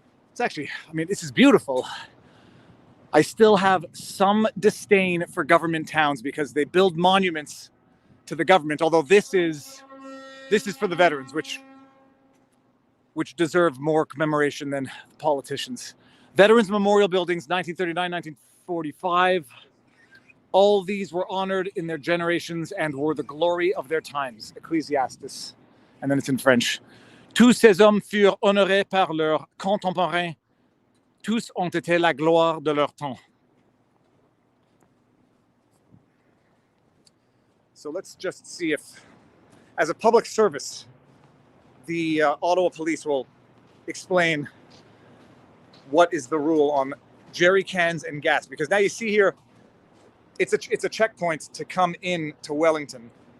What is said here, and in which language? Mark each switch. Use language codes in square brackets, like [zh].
[en] It's actually, I mean, this is beautiful. I still have some disdain for government towns because they build monuments to the government, although this is for the veterans, which deserve more commemoration than politicians. Veterans Memorial Buildings, 1939, 1945. All these were honored in their generations and were the glory of their times. Ecclesiastes. And then it's in French. [fr] Tous ces hommes furent honorés par leurs contemporains. Tous ont été la gloire de leur temps. [en] So let's just see if, as a public service, the Ottawa Police will explain what is the rule on jerry cans and gas. Because now you see here, it's a checkpoint to come in to Wellington.